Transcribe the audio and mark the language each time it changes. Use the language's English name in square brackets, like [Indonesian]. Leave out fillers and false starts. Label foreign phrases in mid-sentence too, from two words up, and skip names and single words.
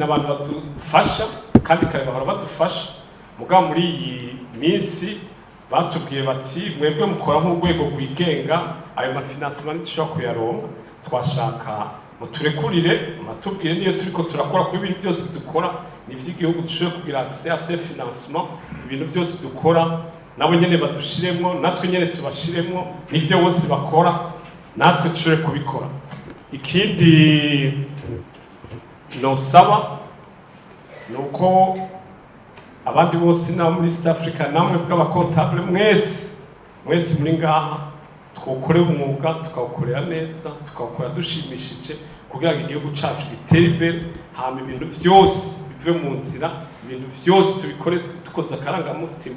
[Rundi] n'abantu badufasha kandi kare bahora badufasha mugabo muri iyi minsi batubwiye bati mwebwe mukora nk'urwego rwigenga ayo mafinancement dushobora kuyaronka twashaka muturekurire matubwire niyo turiko turakora ku ibintu byose dukora n'ivy'igihugu dushobora kugira [French] accès à ces financements [Rundi] ibintu byose dukora nabo nyene badushiremwo natwe nyene tubashiremwo nivyo bose bakora natwe dushobore kubikora. Ikindi nosaba nuko abandi bose na muri East Africa namwe bw'abakontable mwese muri ngaha twokore umwuga tukawukorera neza tukawukora dushimishije kugira ngo igihugu cacu gitere imbere hama ibintu vyose bive mu nzira ibintu vyose tubikore dukoze akarangamutima.